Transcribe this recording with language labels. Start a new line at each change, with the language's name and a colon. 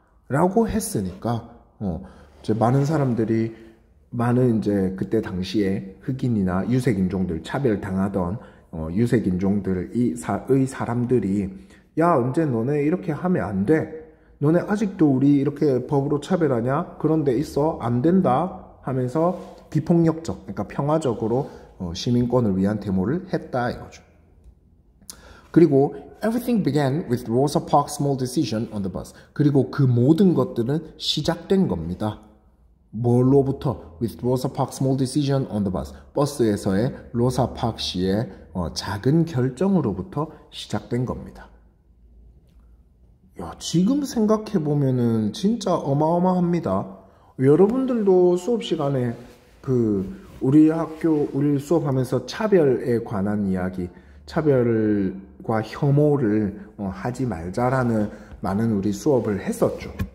Korean: 라고 했으니까 이제 많은 사람들이 많은 이제 그때 당시에 흑인이나 유색인종들 차별당하던 유색인종들의 사람들이 야 언제 너네 이렇게 하면 안 돼. 너네 아직도 우리 이렇게 법으로 차별하냐? 그런 데 있어. 안 된다 하면서 비폭력적, 그러니까 평화적으로 시민권을 위한 데모를 했다 이거죠. 그리고
English: everything began with Rosa Parks' small decision on the bus.
Korean: 그리고 그 모든 것들은 시작된 겁니다. 뭘로부터?
English: With Rosa Parks' small decision on the bus.
Korean: 버스에서의 로사 파크 씨의 작은 결정으로부터 시작된 겁니다. 야, 지금 생각해보면은 진짜 어마어마합니다. 여러분들도 수업 시간에 우리 수업하면서 차별에 관한 이야기, 차별과 혐오를 하지 말자라는 많은 우리 수업을 했었죠.